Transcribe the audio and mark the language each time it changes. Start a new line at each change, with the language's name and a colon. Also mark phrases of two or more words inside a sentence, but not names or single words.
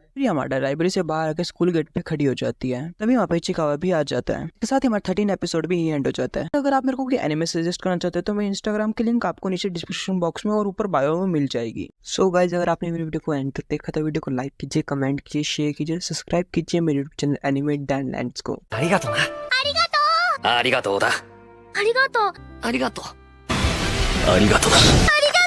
Hindi: फिर यामाडा लाइब्रेरी से बाहर आकर स्कूल गेट पे खड़ी हो जाती है। तभी वहाँ पे इचिकावा भी आ जाता है। इसके साथ ही हमारा 13 एपिसोड भी एंड हो जाता है। अगर आप मेरे को कोई एनिमे सजेस्ट करना चाहते हैं तो मैं इंस्टाग्राम की लिंक आपको नीचे
English: description box
Hindi: में और ऊपर बायो में मिल जाएगी।
English: so guys
Hindi: अगर आपने मेरी वीडियो को एंड तक देखा तो वीडियो को लाइक कीजिए, कमेंट कीजिए, शेयर कीजिए, सब्सक्राइब कीजिए मेरे
English: YouTube channel
Hindi: एनिमे डैन लैंड्स को।
Japanese: ありがとうな。ありがとうだ。ありがとう。ありがとう。ありがとうだ。